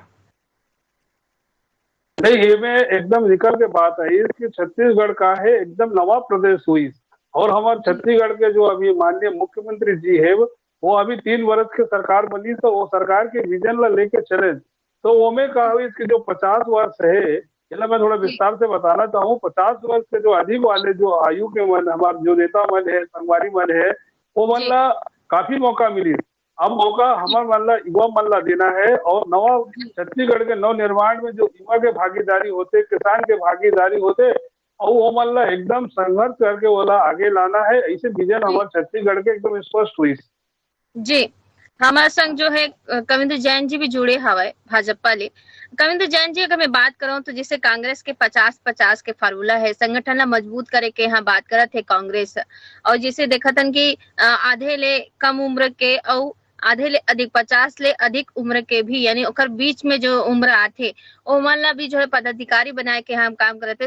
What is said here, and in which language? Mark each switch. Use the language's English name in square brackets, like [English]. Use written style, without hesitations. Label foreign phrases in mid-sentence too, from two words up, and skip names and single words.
[Chhattisgarhi] नहीं, ये में एकदम निकल के बात आई कि छत्तीसगढ़ का है एकदम नवा प्रदेश हुई और हमारे छत्तीसगढ़ के जो अभी माननीय मुख्यमंत्री जी है वो अभी 3 वर्ष की सरकार बनी तो वो सरकार के विजन ला लेके चले। तो वो में कहा हुई इसके जो 50 वर्ष है इसलिए मैं थोड़ा विस्तार से बताना चाहूँ। 50 वर्ष के जो अधिक वाले जो आयु के मन हमारे जो नेता मन है संगवारी मन है वो मन ला काफी मौका मिली। अब मौका हमारे मन ला युवा मन ला देना है और नवा छत्तीसगढ़ के नव निर्माण में जो युवा के भागीदारी होते किसान के भागीदारी होते और वो मन ला एकदम संघर्ष करके बोला आगे लाना है। ऐसे विजन हमारे छत्तीसगढ़ के एकदम स्पष्ट हुई जी। हमारे संग जो है कविंद्र जैन जी भी जुड़े हवा भाजपा ले। कविंद्र जैन जी अगर मैं बात करूं तो जैसे कांग्रेस के 50-50 के फार्मूला है संगठन ला मजबूत करे के यहाँ बात करत है कांग्रेस और जिसे देखतन कि आधे ले कम उम्र के और आधे ले अधिक 50 ले अधिक उम्र के भी यानी ओकर बीच में जो उम्र आथे ओ मन ला भी जो है पदाधिकारी बनाए के हम काम करते।